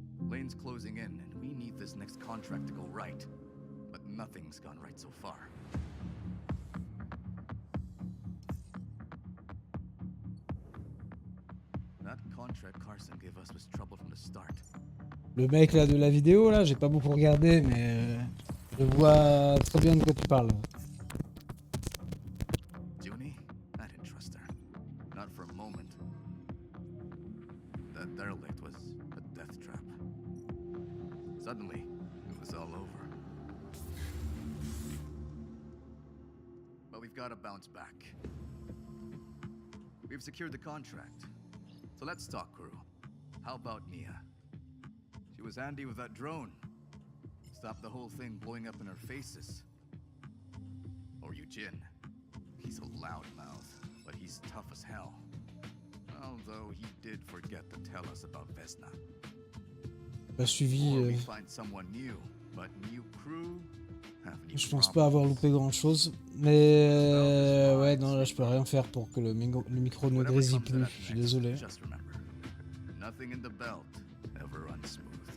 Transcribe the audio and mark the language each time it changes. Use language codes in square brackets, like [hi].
[en] Lane's closing in, and we need this next contract to go right. But nothing's gone right so far. That contract Carson gave us was trouble from the start. [fr] Le mec là de la vidéo, là, j'ai pas beaucoup regardé, mais je vois très bien de quoi tu parles. [en] Junie? I didn't trust her. Not for a moment. That derelict was a death trap. Suddenly, it was all over. But we've got to bounce back. We've secured the contract. So let's talk, crew. How about Nia? She was handy with that drone. Stopped the whole thing blowing up in our faces. Or Eugene. He's a loudmouth, but he's tough as hell. Although he did forget to tell us about Vesna. [fr] Pas suivi. [en] Or we find someone new, but new crew. [fr] Je pense pas avoir loupé grand chose, mais ouais, non, là je peux rien faire pour que le micro ne grésille plus. Je suis désolé. [en] Just remember, nothing in the belt ever runs smooth.